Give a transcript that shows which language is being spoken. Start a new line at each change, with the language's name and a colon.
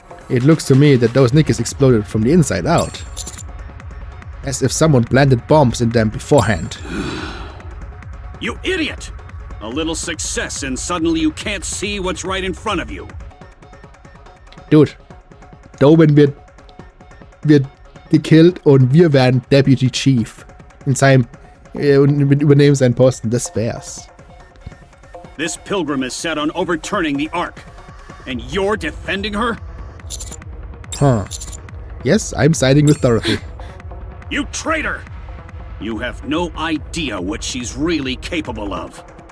English: It looks to me that those Nikkes exploded from the inside out. As if someone planted bombs in them beforehand. You idiot! A little success and suddenly you can't see what's right in front of you.
German: Dude, Doban wird gekillt und wir werden Deputy Chief. Übernehmen seinen Posten. Das wär's.
English: This pilgrim is set on overturning the Ark. And you're defending her? Huh. Yes, I'm siding with Dorothy. You traitor! You have no idea what she's really capable of.